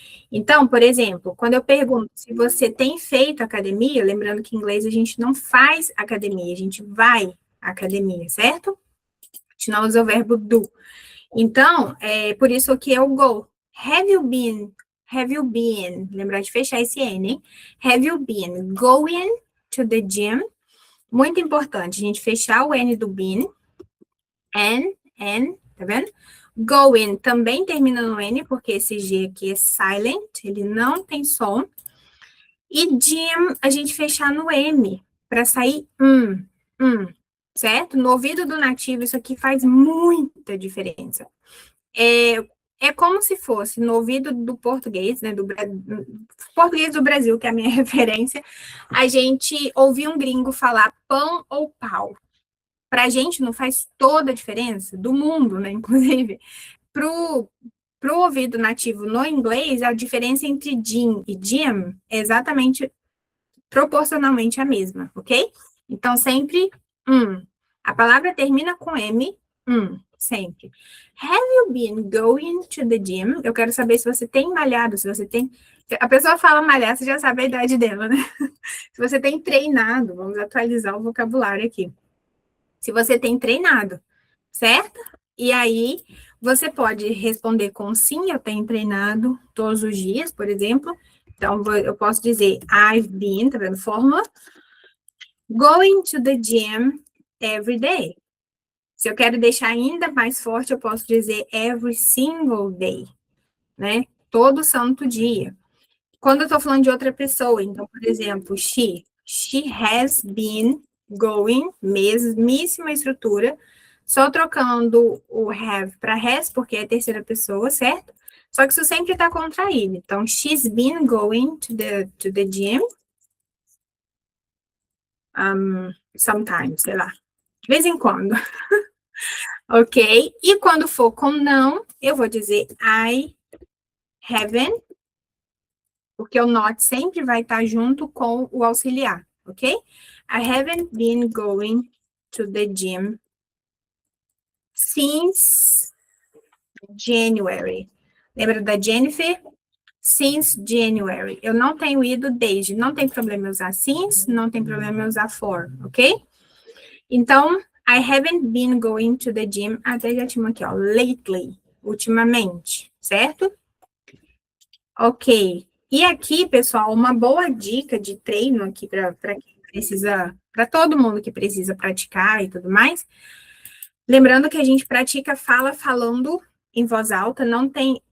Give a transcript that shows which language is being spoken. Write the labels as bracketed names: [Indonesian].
[Portuguese] Então, por exemplo, quando eu pergunto se você tem feito academia, lembrando que em inglês a gente não faz academia, a gente vai à academia, certo? A gente não usa o verbo do. Então, é por isso que é o go. [English] Have you been, [Portuguese] lembrar de fechar esse N, hein? [English] Have you been going to the gym? [Portuguese] Muito importante, a gente fechar o N do been. Tá vendo? Going também termina no N, porque esse G aqui é silent, ele não tem som. E gym, a gente fechar no M, para sair certo? No ouvido do nativo, isso aqui faz muita diferença. É como se fosse no ouvido do português, né, do português do Brasil, que é a minha referência, a gente ouvir um gringo falar pão ou pau. Para a gente não faz toda a diferença, do mundo, né, inclusive. Pro ouvido nativo no inglês, a diferença entre gym e gym é exatamente proporcionalmente a mesma, ok? Então, sempre a palavra termina com M, sempre. [English] Have you been going to the gym? [Portuguese] Eu quero saber se você tem malhado, se você tem... A pessoa fala malhar, você já sabe a idade dela, né? Se você tem treinado, vamos atualizar o vocabulário aqui. Se você tem treinado, certo? E aí, você pode responder com sim, eu tenho treinado todos os dias, por exemplo. Então, eu posso dizer I've been, tá vendo? Fórmula. [English] Going to the gym every day. [Portuguese] Se eu quero deixar ainda mais forte, eu posso dizer every single day, né? Todo santo dia. Quando eu tô falando de outra pessoa, então, por exemplo, [English] she has been going, [Portuguese] mesmíssima estrutura, só trocando o have para has, porque é terceira pessoa, certo? Só que isso sempre está contraído. [English] Então, she's been going to the gym sometimes, [Portuguese] sei lá, de vez em quando. [English] Ok? [Portuguese] E quando for com não, eu vou dizer I haven't, porque o not sempre vai estar junto com o auxiliar, ok? [English] I haven't been going to the gym since January. [Portuguese] Lembra da Jennifer? [English] Since January. [Portuguese] Eu não tenho ido desde. Não tem problema eu usar since, não tem problema eu usar for, ok? [English] Então, I haven't been going to the gym. [Portuguese] Até já tinha aqui, ó, lately, ultimamente, certo? Ok. E aqui, pessoal, uma boa dica de treino aqui para quem precisa, para todo mundo que precisa praticar e tudo mais. Lembrando que a gente pratica fala falando em voz alta, não tem